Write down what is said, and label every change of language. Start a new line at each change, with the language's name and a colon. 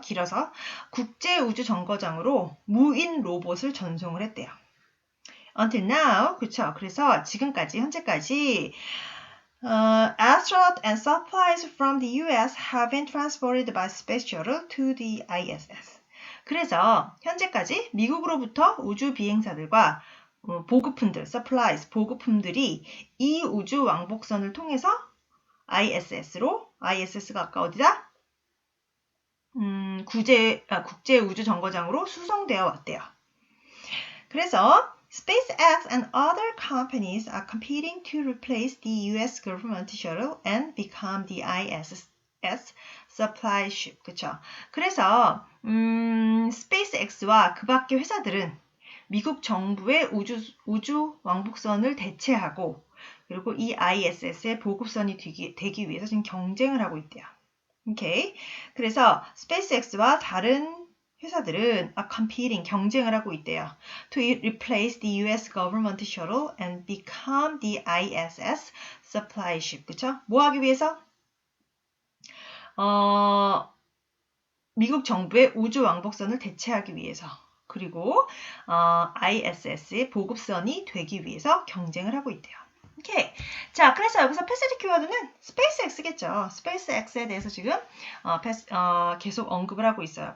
Korean: 길어서 국제우주정거장으로 무인 로봇을 전송을 했대요.
English: Until now,
Korean: 그쵸? 그래서 지금까지, 현재까지
English: astronaut and supplies from the US have been transported by space shuttle to the ISS.
Korean: 그래서 현재까지 미국으로부터 우주 비행사들과 보급품들, supplies, 보급품들이 이 우주 왕복선을 통해서 ISS로, ISS가 아까 어디다? 국제우주정거장으로 수송되어 왔대요. 그래서
English: SpaceX and other companies are competing to replace the US government shuttle and become the ISS supply ship.
Korean: 그쵸? 그래서 SpaceX와 그 밖의 회사들은 미국 정부의 우주 왕복선을 대체하고 그리고 이 ISS의 보급선이 되기 위해서 지금 경쟁을 하고 있대요. 오케이. 그래서 SpaceX와 다른 회사들은 competing, 경쟁을 하고 있대요.
English: To replace the US government shuttle and become the ISS supply ship.
Korean: 그쵸? 뭐 하기 위해서? 미국 정부의 우주 왕복선을 대체하기 위해서. 그리고 ISS의 보급선이 되기 위해서 경쟁을 하고 있대요. 오케이. 자, 그래서 여기서 패시지 키워드는 SpaceX겠죠. SpaceX에 대해서 지금 계속 언급을 하고 있어요.